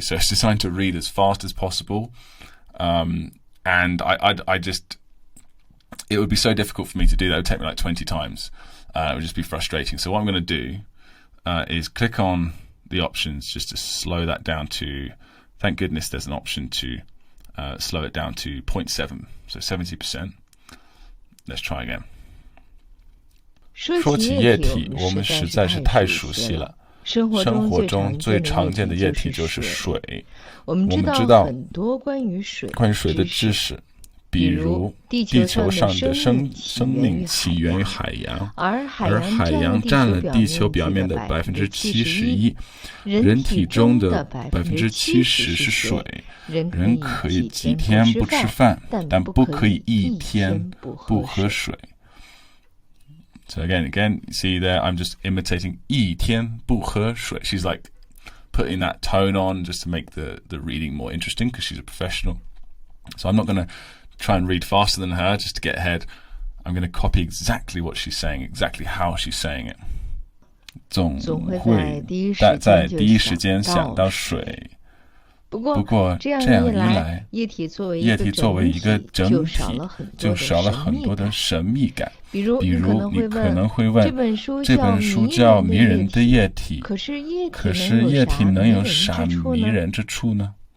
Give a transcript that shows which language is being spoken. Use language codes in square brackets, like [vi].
[en] So it's designed to read as fast as possible. And I just, it would be so difficult for me to do that. It would take me like 20 times. It would just be frustrating. So what I'm going to do is click on the options just to slow that down to, thank goodness there's an option to slow it down to 0.7, so 70%. Let's try again. [zh] 说起液体，我们实在是太熟悉了。生活中最常见的液体就是水。我们知道很多关于水的知识，比如地球上的生命起源于海洋，而海洋占了地球表面的71%，人体中的70%是水。人可以几天不吃饭，但不可以一天不喝水。 [en] So again, you see there, I'm just imitating [zh] 一天不喝水. [en] She's like putting that tone on just to make the reading more interesting, because she's a professional. So I'm not going to try and read faster than her just to get ahead. I'm going to copy exactly what she's saying, exactly how she's saying it. [zh] 总会在第一时间想到水。不过这样一来，液体作为一个整体，就少了很多的神秘感。比如你可能会问，这本书叫《迷人的液体》，可是液体能有啥迷人之处呢？